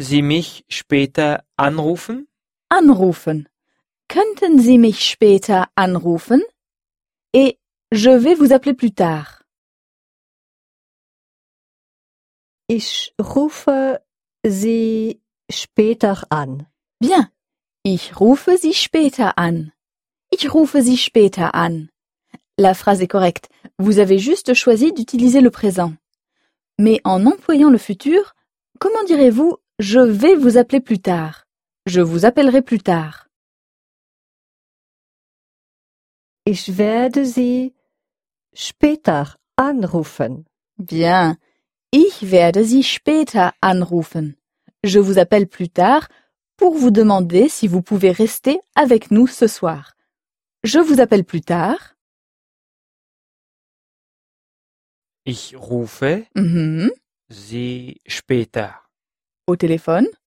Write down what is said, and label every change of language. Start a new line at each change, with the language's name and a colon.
German: Sie mich später anrufen? Anrufen. Könnten Sie mich später anrufen?
French: Et je vais vous appeler plus tard.
German: Ich rufe Sie später an. Bien. Ich rufe Sie später an. Ich rufe Sie später an.
French: La phrase est correcte. Vous avez juste choisi d'utiliser le présent. Mais en employant le futur, comment direz-vous « je vais vous appeler plus tard »?« Je vous appellerai plus tard ».
German: Ich werde Sie später anrufen.
French: Bien.
German: Ich werde Sie später anrufen.
French: Je vous appelle plus tard pour vous demander si vous pouvez rester avec nous ce soir. Je vous appelle plus tard.
German: Ich rufe Sie später.
French: Au téléphone?